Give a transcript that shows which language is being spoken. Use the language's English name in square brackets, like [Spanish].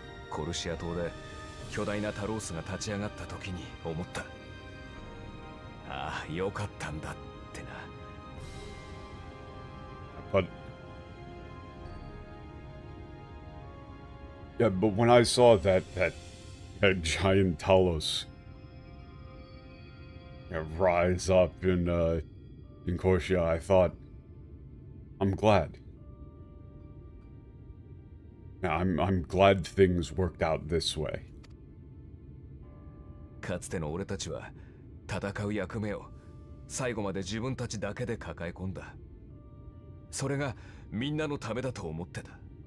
[Japanese] コルシア島で巨大なタロースが立ち上がった時に思った。ああ、よかったんだってな。 [English] But yeah, but when I saw that giant Talos rise up in Corsia, I thought, I'm glad. Yeah, I'm glad things worked out this way. [Japanese] かつての俺たちは戦う役目を最後まで自分たちだけで抱え込んだ。それがみんなのためだと思ってた。